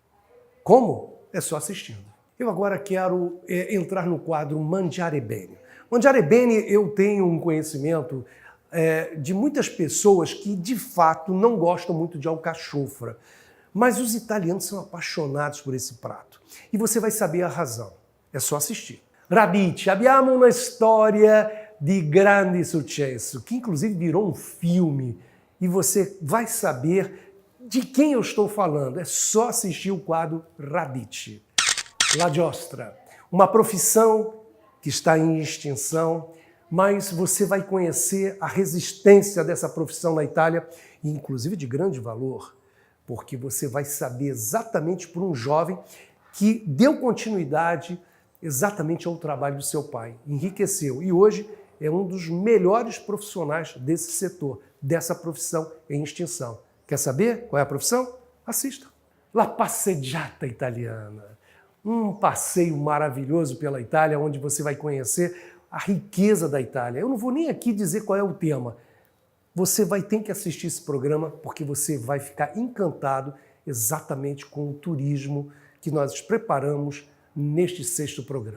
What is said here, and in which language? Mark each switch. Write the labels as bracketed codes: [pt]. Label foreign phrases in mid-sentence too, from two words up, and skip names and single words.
[pt] Como? É só assistindo. Eu agora quero entrar no quadro Mangiare Bene. Mangiare Bene, eu tenho um conhecimento de muitas pessoas que, de fato, não gostam muito de alcachofra. Mas os italianos são apaixonados por esse prato. E você vai saber a razão. É só assistir. [it] Radice, abbiamo una storia di grande successo, [pt] que inclusive virou um filme. E você vai saber de quem eu estou falando. É só assistir o quadro Radice. La giostra, uma profissão que está em extinção, mas você vai conhecer a resistência dessa profissão na Itália, e inclusive de grande valor, porque você vai saber exatamente por um jovem que deu continuidade exatamente ao trabalho do seu pai, enriqueceu, e hoje é um dos melhores profissionais desse setor, dessa profissão em extinção. Quer saber qual é a profissão? Assista. La passeggiata italiana. Um passeio maravilhoso pela Itália, onde você vai conhecer a riqueza da Itália. Eu não vou nem aqui dizer qual é o tema. Você vai ter que assistir esse programa porque você vai ficar encantado exatamente com o turismo que nós preparamos neste 6º programa.